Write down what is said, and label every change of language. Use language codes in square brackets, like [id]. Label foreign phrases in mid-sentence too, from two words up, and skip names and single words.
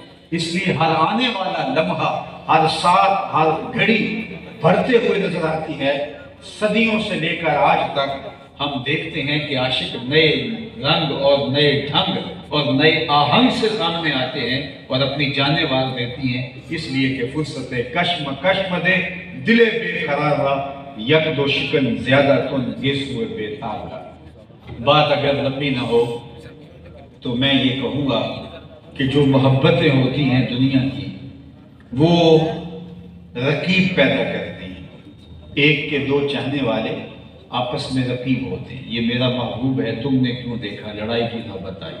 [ur] اس لیے ہر آنے والا لمحہ، ہر ساتھ، ہر گھڑی بڑھتے ہوئے نظر آتی ہے۔ صدیوں سے لے کر آج تک ہم دیکھتے ہیں کہ عاشق نئے رنگ اور نئے ڈھنگ اور نئے آہنگ سے سامنے آتے ہیں اور اپنی جانیں وار دیتی ہیں، اس لیے کہ [fa] فرصت کشم دے دل بے قرار را، یک دو شکن زیادہ کن گیسوئے بے تار را۔ [ur] بات اگر لمبی نہ ہو تو میں یہ کہوں گا کہ جو محبتیں ہوتی ہیں دنیا کی، وہ رقیب پیدا کرتی ہیں۔ ایک کے دو چاہنے والے آپس میں رقیب ہوتے ہیں، یہ میرا محبوب ہے، تم نے کیوں دیکھا، لڑائی کی نوبت آئی۔